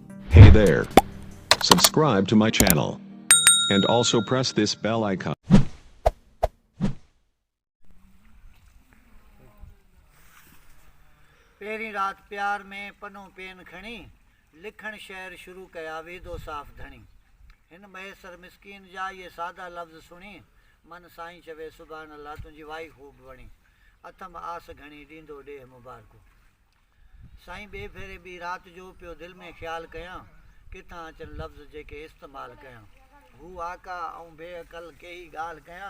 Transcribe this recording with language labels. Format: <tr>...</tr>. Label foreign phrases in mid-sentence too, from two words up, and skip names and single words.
<en>Hey there. Subscribe to my channel. And also press this bell icon.</en> <sd>पहिरीं रात प्यार में पनो पेन खणी लिखण शेर शुरू कया वेदो साफ़ धणी हिन महेसर मिसकीन जा ये सादा लफ़्ज़ सुणी मन साईं चवे</sd> <ar>سبحان الله</ar> <sd>तुंहिंजी वाई ख़ूब वणी अथम आस घणी ॾींदो ॾेह मुबारक साईं ॿिए भेरे ॿी राति जो पियो दिलि में ख़्यालु कयां किथां अचनि लफ़्ज़ जेके इस्तेमालु कयां हू आका ऐं बेअक़ल कहिड़ी ॻाल्हि कयां</sd>